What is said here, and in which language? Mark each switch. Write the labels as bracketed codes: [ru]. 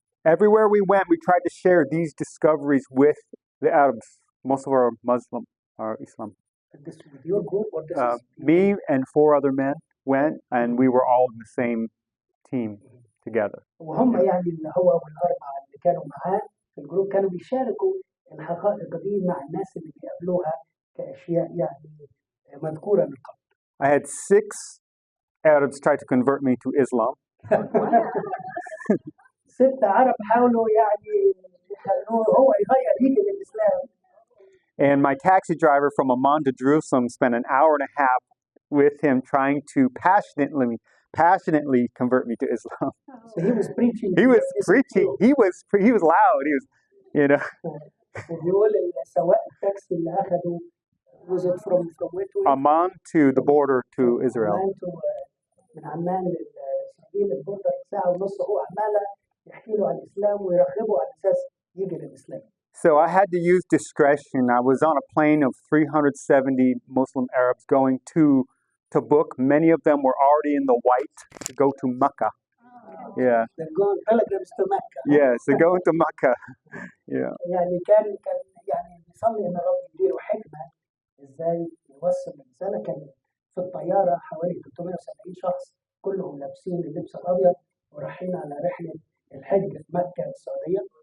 [en] Everywhere we went, we tried to share these discoveries with the Arabs. Most of our Muslim or Islam. This with your group or this is Me and 4 other men went, and we were all in the same team together. [ar] وهم يعني اللي هو والأربعة اللي كانوا معاه في الجروب كانوا بيشاركوا الحقائق دي مع الناس اللي بيقابلوها كأشياء يعني مذكورة من قبل. [en] I had 6 Arabs try to convert me to Islam. [ar] 6 عرب حاولوا يعني يخلوه هو يغير يجي للإسلام. [en] And my taxi driver from Amman to Jerusalem spent an hour and a half with him trying to passionately convert me to Islam. So he was preaching. He was preaching. He was loud. He was, you know. [ar] وبيقول السواق التاكسي اللي أخده [en] was it from where to Amman to the border to Israel. [ar] من عمان لإسرائيل البوردر ساعة ونص هو عمالة يحكي له عن الإسلام ويرغبه على أساس يجي للإسلام. [en] So I had to use discretion. I was on a plane of 370 Muslim Arabs going to Tabuk. Many of them were already in the white to go to Mecca. Yeah. They're going pilgrims to Mecca. Yes, they're going to Mecca. Yeah. [ar] يعني كان يعني بيصلي إن الرب يديله حكمة إزاي يوصل الرسالة. كان في الطيارة حوالي 370 شخص كلهم لابسين اللبس الأبيض ورايحين على رحلة الحج في مكة السعودية.